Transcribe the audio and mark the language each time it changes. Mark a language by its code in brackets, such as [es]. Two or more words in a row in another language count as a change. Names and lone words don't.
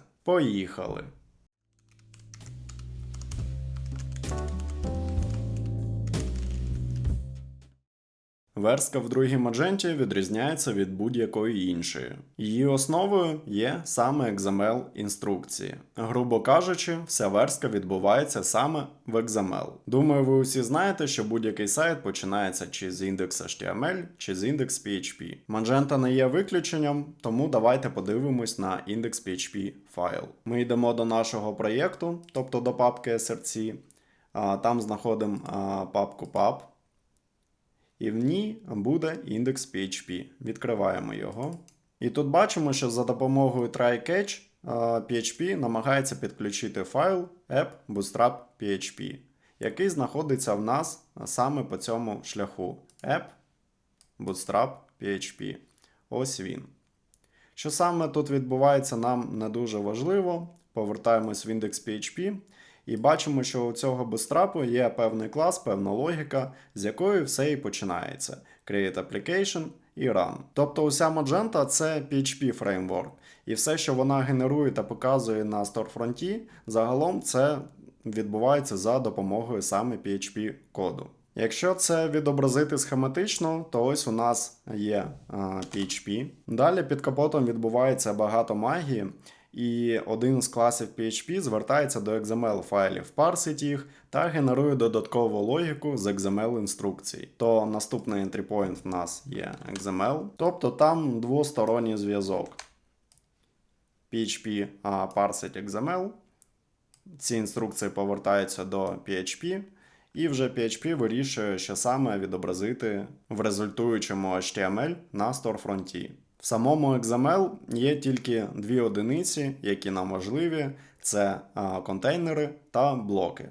[uk] Поїхали! Верстка в другій Magento відрізняється від будь-якої іншої. Її основою є саме XML-інструкції. Грубо кажучи, вся верстка відбувається саме в XML. Думаю, ви усі знаєте, що будь-який сайт починається чи з index.html, чи з index.php. Magento не є виключенням, тому давайте подивимось на index.php файл. Ми йдемо до нашого проєкту, тобто до папки src, там знаходимо папку pub. І в ній буде index.php. Відкриваємо його. І тут бачимо, що за допомогою try-catch PHP намагається підключити файл app.bootstrap.php, який знаходиться в нас саме по цьому шляху. app.bootstrap.php. Ось він. Що саме тут відбувається, нам не дуже важливо. Повертаємось в index.php. І бачимо, що у цього bootstrap є певний клас, певна логіка, з якої все і починається. [en] Create application [uk] і run. Тобто уся Magento – це PHP фреймворк. І все, що вона генерує та показує на сторфронті, загалом це відбувається за допомогою саме PHP коду. Якщо це відобразити схематично, то ось у нас є PHP. Далі під капотом відбувається багато магії. І один з класів PHP звертається до XML-файлів, парсить їх та генерує додаткову логіку з XML-інструкцій. То наступний [en] entry point [uk] в нас є XML, тобто там двосторонній зв'язок. PHP парсить XML, ці інструкції повертаються до PHP, і вже PHP вирішує, що саме відобразити в результуючому HTML на сторфронті. В самому XML є тільки дві одиниці, які нам важливі. Це контейнери та блоки.